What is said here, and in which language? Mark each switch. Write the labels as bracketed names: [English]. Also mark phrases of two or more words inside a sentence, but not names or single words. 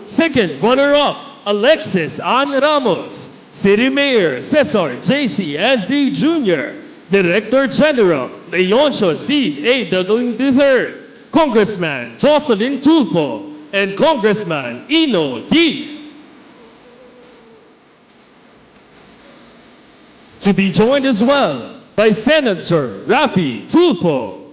[English] Second runner-up, Alexis Ann Ramos. City Mayor Cesar J.C. S.D. Jr. Director General Leoncio C. A. Dagaling III. Congressman Jocelyn Tulfo and Congressman Ino D. To be joined as well by Senator Rafi Tulfo.